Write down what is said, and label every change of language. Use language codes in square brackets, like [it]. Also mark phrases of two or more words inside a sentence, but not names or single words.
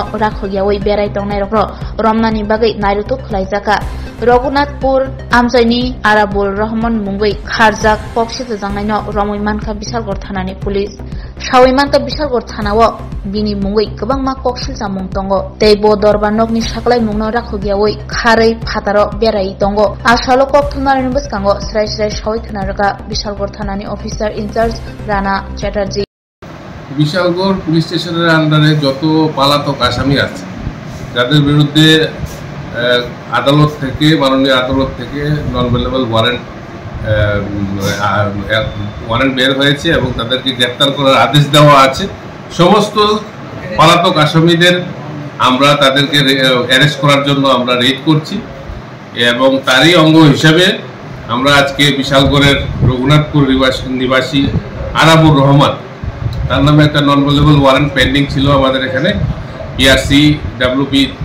[trp] rakhogiawai berai tongnai rokno romnani bagai nairutuk khlaijaka Raghunathpur amsaini Arabul Rahman mungoi kharjak koksil tajangnai no Romoimanka Bishalgor thanani police Shawimanka Bishalgor thanao bini mungoi kwbangma koksil jamung tongo teibo Dorbarnokni saklai mungno rakhogiawai kharei phataro berai tongo asalo kok thunarani bwskango srai shawai thunaraka Bishalgor thanani [en] officer in charge [trp] Rana Chatterjee [bn] বিশালগড় পুলিশ স্টেশনের আন্ডারে যত পলাতক আসামি আছে যাদের বিরুদ্ধে আদালত থেকে মাননীয় আদালত থেকে [en] non available [bn] ওয়ারেন্ট বের হয়েছে এবং তাদেরকে গ্রেফতার করার আদেশ দেওয়া আছে সমস্ত পলাতক আসামিদের আমরা তাদেরকে অ্যারেস্ট করার জন্য আমরা রেড করছি এবং তারই অঙ্গ হিসাবে আমরা আজকে বিশালগড়ের রঘুনাথপুর নিবাসী আরাবুর রহমান তার নামে একটা [en] non available warrant pending [bn] ছিল আমাদের এখানে [en] PRC WP